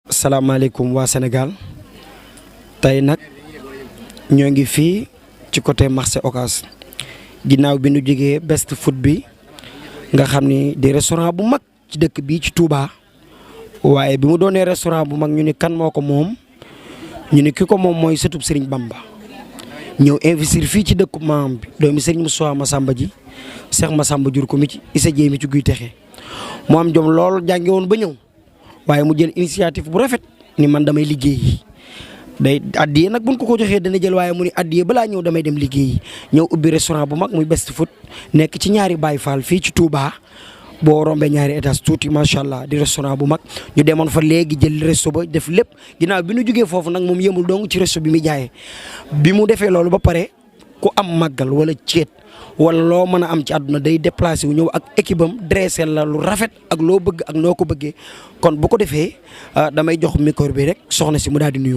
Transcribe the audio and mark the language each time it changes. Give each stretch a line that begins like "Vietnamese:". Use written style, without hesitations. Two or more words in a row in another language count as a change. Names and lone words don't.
Wolof: salaamaaleykum waa Sénégal tey nag ñoo ngi fii ci
French: côté marché
Wolof: Ocass ginnaaw bi nu jógee
English: best food
Wolof: bi nga xam ni di restaurant bu mag ci dëkk bii ci Touba waaye bi mu doonee restaurant bu mag ñu ni kan moo ko moom ñu ni ki ko moom mooy sëtub Serigne Bamba ñëw investir fii ci dëkku maam bi doomi Serigne Moussa Massamba ji Cheikh Massamba jur ko mi ci Issa Dieye mi ci guy texe mu am jom lool jànge woon ba ñëw waaye mu jël initiative bu rafet ni man damay liggéey day addiye nag buñ ko joxee dana jël waaye mu ni addiye balaa ñëw damay dem liggéey ñëw ubbi restaurant bu mag muy
English: best food
Wolof: nekk ci ñaari Baye Fall fii ci Touba boo rombee ñaari étage tuuti
Arabic: ما شاء الله
Wolof: di restaurant bu mag ñu demoon fa léegi jël resto ba def lépp ginnaaw bi nu jógee foofu nag moom yëmul dong ci resto bi muy jaayee bi mu defee loolu ba pare ku am màggal wala ceet wala loo mën a am ci àdduna day déplacé wu ñëw ak équipe am dressé la lu rafet ak loo bëgg ak noo ko bëggee kon bu ko defee damay jox micro bi rek soxna si mu daal di nuyoo.